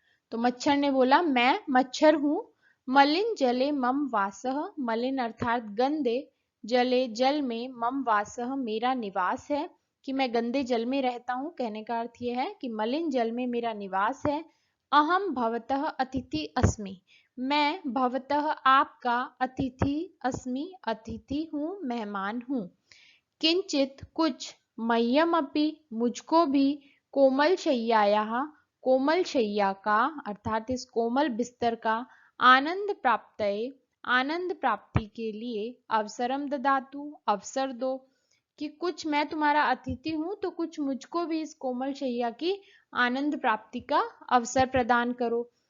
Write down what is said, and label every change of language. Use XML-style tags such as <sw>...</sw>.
<hi>तो मच्छर ने बोला, मैं मच्छर हूं।</hi> <sa>मलिन जले मम वासः,</sa> <hi>मलिन अर्थात गंदे, जले जल में, मम वासः मेरा निवास है, कि मैं गंदे जल में रहता हूं। कहने का अर्थ यह है कि मलिन जल में मेरा निवास है।</hi> <sa>अहम भवतः अतिथि अस्मि,</sa> <hi>मैं भवतः आपका अतिथि अस्मि, अतिथि हूं, मेहमान हूं। किंचित कुछ, मह्यम अपि मुझको भी, कोमल शय्यायाः कोमल शैया का अर्थात इस कोमल बिस्तर का, आनंद प्राप्तये आनंद प्राप्ति के लिए, अवसरम ददातु अवसर दो, कि कुछ मैं तुम्हारा अतिथि हूं तो कुछ मुझको भी इस कोमल शैया की आनंद प्राप्ति का अवसर प्रदान करो।</hi>